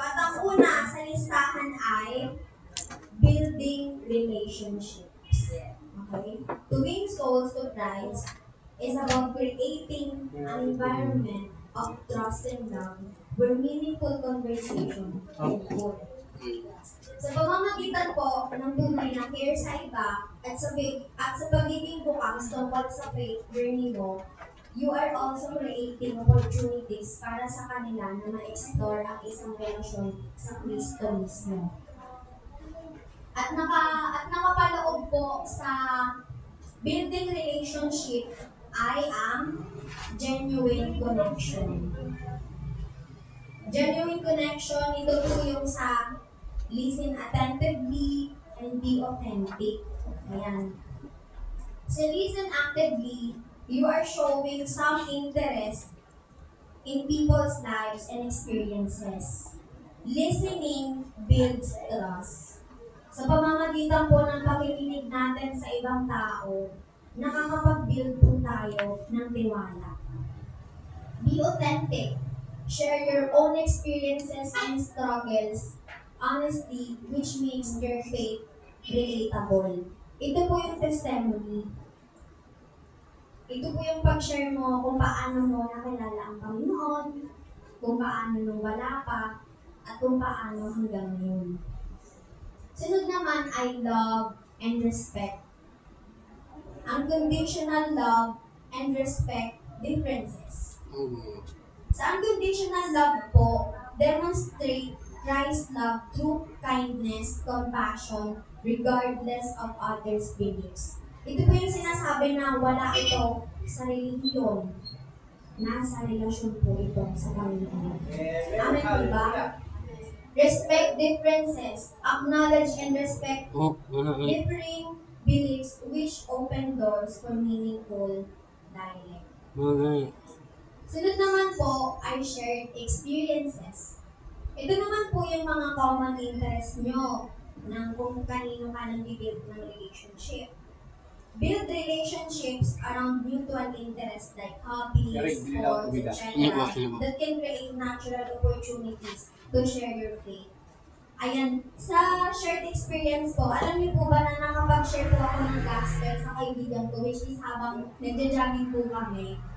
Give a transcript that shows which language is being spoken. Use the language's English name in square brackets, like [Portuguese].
[Filipino] At ang una sa listahan ay building relationships. [English] Okay? To win souls to Christ is about creating an environment of trust and love where meaningful conversation occur. [Filipino] Sa pamamagitan po ng tunay na care sa iba at sa pagiging bukas tungkol sa faith journey mo, [English] you are also creating opportunities [Filipino] para sa kanila na ma-explore ang isang relasyon sa Kristo mismo. At nakapaloob po sa building relationship ay ang genuine connection. [English] Genuine connection, [Filipino] ito po yung sa [English] listen attentively and be authentic. Ayan. So listen actively, you are showing some interest in people's lives and experiences. Listening builds trust. [Filipino] Sa pamamagitan po ng pakikinig natin sa ibang tao, nakakapag-build po tayo ng tiwala. [English] Be authentic. Share your own experiences and struggles honestly, which makes your faith relatable. [Filipino] Ito po yung testimony. Ito po yung pag-share mo kung paano mo nakilala ang Panginoon, kung paano nung wala pa, at kung paano hanggang ngayon. Sunod naman ay [English] love and respect. Unconditional love and respect differences. Sa unconditional love po, demonstrate Christ's love through kindness, compassion, regardless of others' beliefs. [Filipino] Ito po yung sinasabi na wala ito sa relihiyon. Nasa relasyon po ito sa Panginoon. Amen po ba? [English] Respect differences. Acknowledge and respect differing beliefs which open doors for meaningful dialogue. [Filipino] Sunod naman po ay shared experiences. Ito naman po yung mga [English] common interest [Filipino] nyo ng kung kanino ka nag-build ng relationship. [English] Build relationships around mutual interests like hobbies, sports, etc. that can create natural opportunities to share your faith. [Filipino] Ayan, sa shared experience ko, alam niyo po ba na nakapag-share po ako ng gospel sa kaibigan ko, [English] which is [Filipino] habang nagja-jogging po kami.